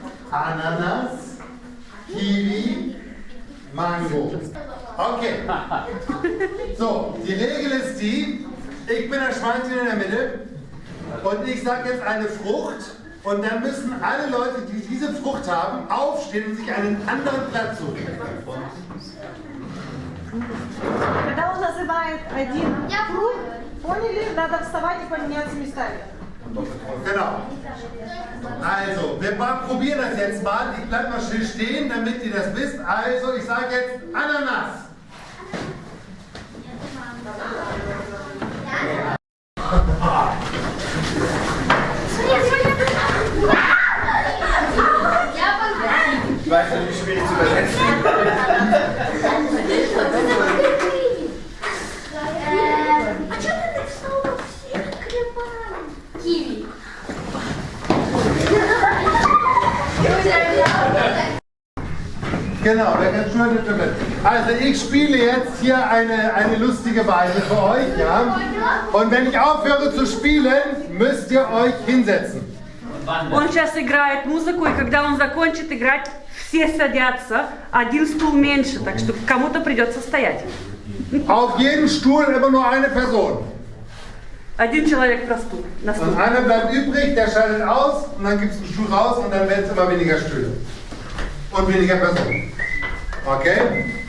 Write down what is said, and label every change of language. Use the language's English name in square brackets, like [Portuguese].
[German] Ananas. Kiwi. Mango. Okay. So, die Regel ist die, ich bin das Schweinchen in der Mitte und ich sage jetzt eine Frucht und dann müssen alle Leute, die diese Frucht haben, aufstehen und sich einen anderen Platz suchen. [Russian] Когда он называет один круг, поняли, надо вставать и поменяться местами. [German] Genau. Also, wir probieren das jetzt mal. Ich bleib mal still stehen, damit ihr das wisst. Also, ich sage jetzt Ananas. Ich weiß nicht, wie schwierig zu übersetzen. Kiwi. Genau, wer kann Stuhl nimmt mit. Also ich spiele jetzt hier eine lustige Weise für euch, ja? Und wenn ich aufhöre zu spielen, müsst ihr euch hinsetzen. [Russian] Он сейчас играет музыку, и когда он закончит играть, все садятся, один стул меньше, так что кому-то придется стоять. [German] Auf jedem Stuhl immer nur eine Person. [Russian] Один человек на стул. [German] Und einer bleibt übrig, der schaltet aus und dann gibt es einen Stuhl raus und dann werden es immer weniger Stühle. Und weniger Personen. Okay?